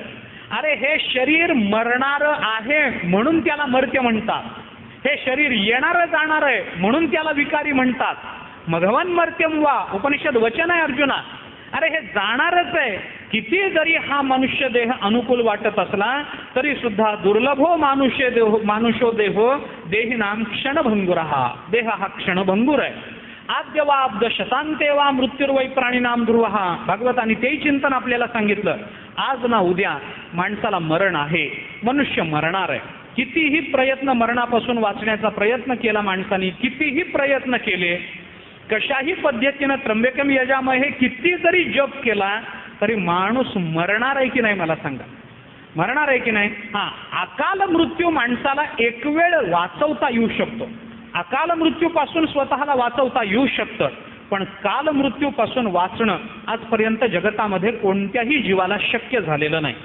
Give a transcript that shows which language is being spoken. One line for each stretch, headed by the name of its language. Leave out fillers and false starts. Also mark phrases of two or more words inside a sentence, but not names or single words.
Marathi: अरे हे शरीर मरणारं आहे म्हणून त्याला मर्त्य म्हणतात, हे शरीर येणारं जाणार आहे म्हणून त्याला विकारी म्हणतात.
Sanskrit: मघवन मर्त्यम वा
Marathi: उपनिषद वचन आहे अर्जुना. अरे हे जाणारच आहे. किती जरी हा मनुष्य देह अनुकूल वाटत असला तरी सुद्धा
Sanskrit: दुर्लभो मानुषो देहो देही नाम क्षणभंगुरहा,
Marathi: देह हा क्षणभंगुर आहे.
Sanskrit: आद्यवाब्द शतांते वा मृत्युर्वै प्राणीनाम ध्रुवहा,
Marathi: भागवताने तेही चिंतन आपल्याला सांगितलं. आज ना उद्या माणसाला मरण आहे, मनुष्य मरणार आहे. कितीही प्रयत्न मरणापासून वाचण्याचा प्रयत्न केला माणसाने, कितीही प्रयत्न केले, कशाही पद्धतीनं
Sanskrit: त्र्यंबकम यजामहे
Marathi: किती जरी जप केला तरी माणूस मरणार आहे की नाही मला सांगा? मरणार आहे की नाही? हा, अकाल मृत्यू माणसाला एक वेळ वाचवता येऊ शकतो, अकाल मृत्यूपासून स्वतःला वाचवता येऊ शकतं, पण काल मृत्यूपासून वाचणं आजपर्यंत जगतामध्ये कोणत्याही जीवाला शक्य झालेलं नाही.